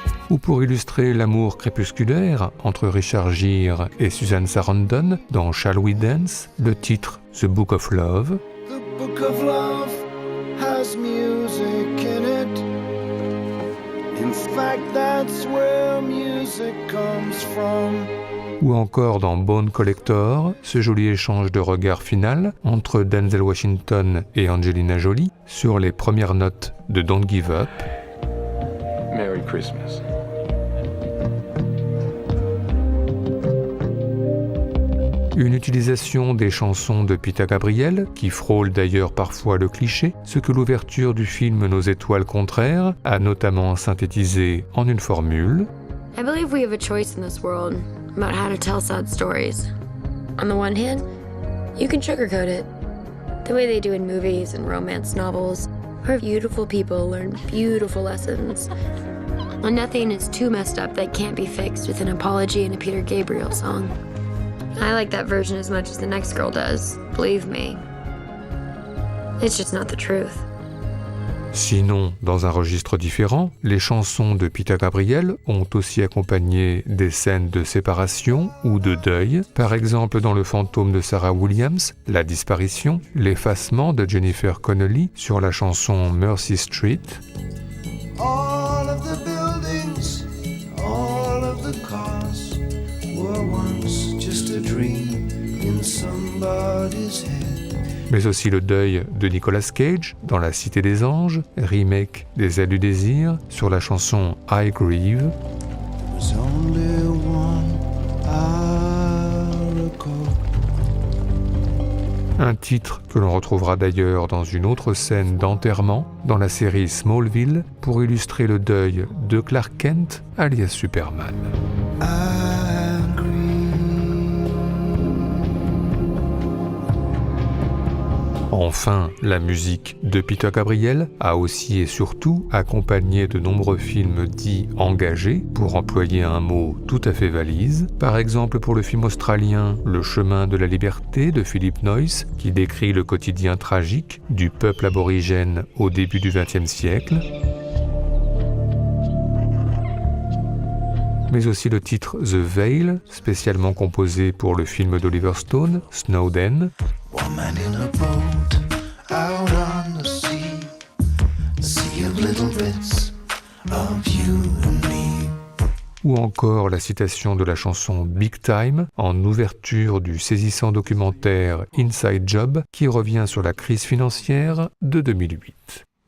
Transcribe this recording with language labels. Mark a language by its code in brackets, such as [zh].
[fr] Ou pour illustrer l'amour crépusculaire entre Richard Gere et Susan Sarandon dans Shall We Dance, le titre The Book of Love. [en] The book of love has music in it. In fact, that's where music comes from. [fr] Ou encore dans Bone Collector, ce joli échange de regards final entre Denzel Washington et Angelina Jolie sur les premières notes de Don't Give Up. [en] Merry Christmas. [fr] Une utilisation des chansons de Peter Gabriel, qui frôle d'ailleurs parfois le cliché, ce que l'ouverture du film Nos étoiles contraires a notamment synthétisé en une formule. [en] I believe we have a choice in this world about how to tell sad stories. On the one hand, you can sugarcoat it, the way they do in movies and romance novels, where beautiful people learn beautiful lessons. And nothing is too messed up that can't be fixed with an apology and a Peter Gabriel song. I like that version as much as the next girl does, believe me. It's just not the truth. [fr] Sinon, dans un registre différent, les chansons de Peter Gabriel ont aussi accompagné des scènes de séparation ou de deuil, par exemple dans Le fantôme de Sarah Williams, La disparition, l'effacement de Jennifer Connelly sur la chanson Mercy Street. [en] All of the buildings, all of the cars were once just a dream in somebody's head. [fr] Mais aussi le deuil de Nicolas Cage dans La Cité des Anges, remake des Ailes du désir sur la chanson I Grieve. [en] There's only one I recall. [fr] Un titre que l'on retrouvera d'ailleurs dans une autre scène d'enterrement dans la série Smallville pour illustrer le deuil de Clark Kent alias Superman. Enfin, la musique de Peter Gabriel a aussi et surtout accompagné de nombreux films dits engagés, pour employer un mot tout à fait valise. Par exemple pour le film australien Le chemin de la liberté de Philip Noyce, qui décrit le quotidien tragique du peuple aborigène au début du XXe siècle. Mais aussi le titre The Veil, spécialement composé pour le film d'Oliver Stone, Snowden. [en] Woman in a boat out on the sea of little bits of you and me. [fr] Ou encore la citation de la chanson Big Time en ouverture du saisissant documentaire Inside Job qui revient sur la crise financière de 2008.